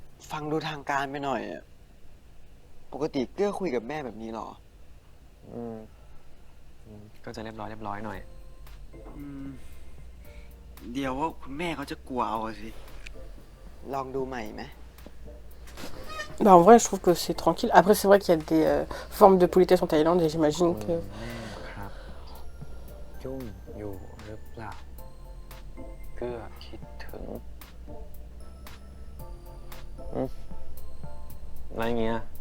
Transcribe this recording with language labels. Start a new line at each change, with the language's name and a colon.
Thai: ฟังดูทางการไปหน่อยอะปกติเกื้อคุยกับแม่แบบนี้หรอ ก็จะเรียบร้อยหน่อย เดี๋ยวว่าคุณแม่เขาจะกลัวเอาสิ ลองดูใหม่ไหม
French: Bah, en vrai, je trouve que c'est tranquille. Après, c'est vrai qu'il y a des formes de politesse en Thaïlande et j'imagine que...
Thai: ครับ ยุ่งอยู่หรือเปล่า เกื้อคิดถึงอะไรเงี้ย